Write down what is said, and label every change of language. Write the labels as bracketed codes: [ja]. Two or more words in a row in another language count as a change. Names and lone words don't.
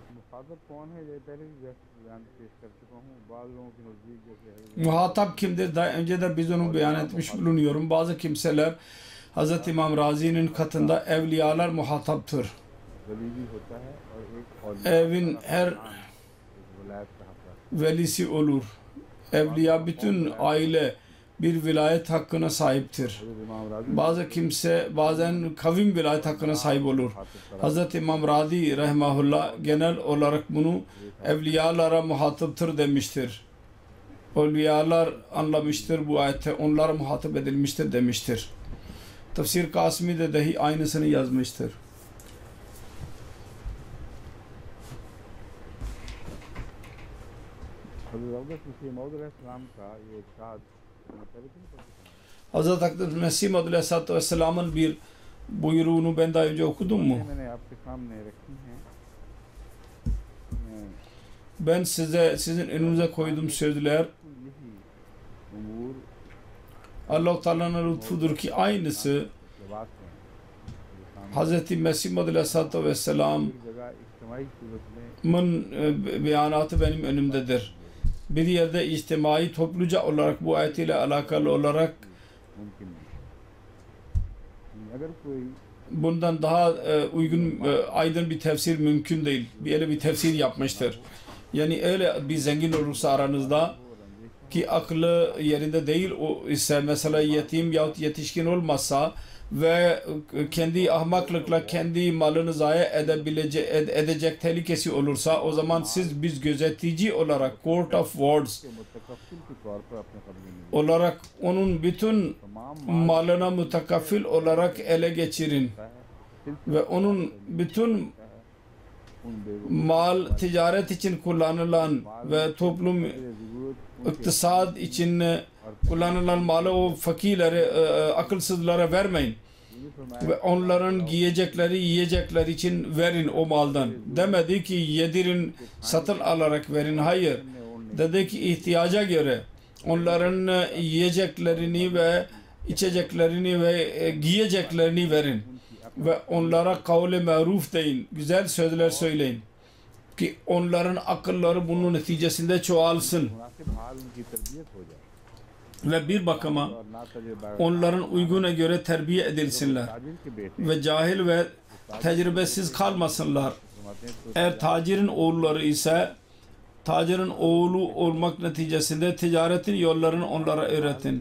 [ur] فادر کون ہے یہ پہلے بھی بیان پیش کر چکا ہوں بعد لوگوں کے نزدیک جیسے [tr] Muhatap kimdir? Daha önce de biz onu beyan etmiş bulunuyorum. Bazı kimseler Hz. İmam Razi'nin katında evliyalar muhataptır. [ur] ولی ہوتا ہے اور ایک [tr] Evin her [ur] ولایت کا حق [tr] velisi olur. Evliya bütün aile bir vilayet hakkına sahiptir. [ur] इमाम राजी [tr] Bazı kimse bazen kavim vilayet hakkına sahip olur. Hz. İmam Razi rahimahullah genel olarak bunu evliyalara muhataptır demiştir. Evliyalar anlamıştır bu ayette, onlara muhatap edilmiştir demiştir. Tefsir Kasimi de dahi aynısını yazmıştır. [ur] حضرت مسیح موعود علیہ السلام کا یہ ارشاد پہلے بھی نہیں [tr] Hazreti Akdüs Mesih [ar] عليه الصلاة والسلام'ın [tr] bir buyruğunu ben daha önce okudum mu? [ur] میں نے آپ کے سامنے رکھی ہیں [tr] Ben sizin önünüze koyduğum sözler [ur] یہی امور [tr] Allah-u Teala'nın lütfudur ki aynısı [ur] جواب ہیں [tr] Hz. Mesih [ar] عليه الصلاة والسلام'ın [ur] ایک جگہ اجتماعی صورت میں [tr] beyanatı benim önümdedir. Bir yerde içtimai topluca olarak bu ayet ile alakalı olarak [ur] ممکن نہیں اگر کوئی [tr] bundan daha uygun aydın bir tefsir mümkün değil. Öyle bir tefsir yapmıştır. Yani öyle bir zengin olursa aranızda ki aklı yerinde değil o ise mesela yetim yahut yetişkin olmazsa ve kendi ahmaklıkla kendi malını zayi edecek tehlikesi olursa o zaman biz gözetici olarak [en] court of wards [ur] کے متکفل کے طور پر اپنے قبضے میں [tr] olarak onun bütün [ur] तमाम [tr] malına mütekaffil olarak ele geçirin [ur] ہوتا ہے [tr] ve onun bütün [ur] ان بےگناہ [tr] mal ticaret için kullanılan ve toplum [ur] ज़रूरत [tr] iktisad için kullanılan malı o fakirlere, akılsızlara vermeyin. Ve onların giyecekleri, yiyecekleri için verin o maldan. Demedi ki yedirin, satın alarak verin. Hayır. Dedi ki ihtiyaca göre onların yiyeceklerini ve içeceklerini ve giyeceklerini verin. Ve onlara [ar] قولا معروفا [tr] deyin. Güzel sözler söyleyin. Ki onların akılları bunun neticesinde çoğalsın. [ur] مناسب حال ان کی تربیت ہو جائے [tr] Ve bir bakıma [ur] اور نا تجربہ [tr] onların uyguna göre terbiye edilsinler. [ur] تاجر کے بیٹے [tr] Ve cahil ve tecrübesiz kalmasınlar. [ur] فرماتے ہیں تو [tr] Eğer tacirin oğulları ise tacirin oğlu olmak neticesinde ticaretin yollarını onlara öğretin.